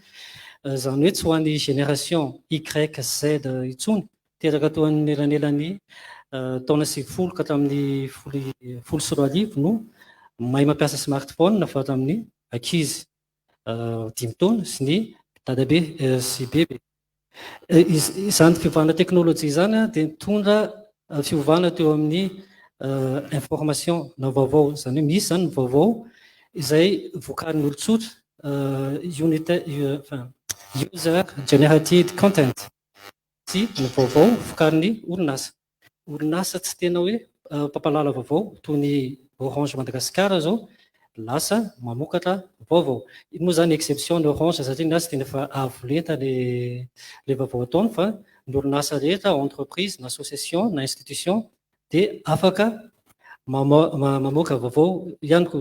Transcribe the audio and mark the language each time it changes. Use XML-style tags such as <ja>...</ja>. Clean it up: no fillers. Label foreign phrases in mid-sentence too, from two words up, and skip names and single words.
<mg>Zany hoe tsy ho an'ny génération Y, Z intsony teraka tao amin'ny elanelan'ny taona 90 ka hatramin'ny 10 no mahay mampiasa smartphone fa hatramin'ny ankizy 5 taona sy ny dadabe sy bebe. Izany fiovana teknôlôjia zany dia mitondra fiovana teo amin'ny information na vaovao, zany hoe misy zany ny vaovao izay vokarin'ny olon-tsotra</mg> <en>user generated content</en> <mg>sy ny vaovao vokarin'ny orinasa. Orinasa tsy tena hoe mpampalala vaovao toy ny Orange Madagasikara zao lasa mamokatra vaovao. Iny moa zany</mg> <fr>exception de range</fr> <mg>satria ny asy tena efa avo lenta le vaovao ataony fa ny orinasa rehetra entreprise na association na institution dia afaka mamoaka vaovao ihany koa.</mg>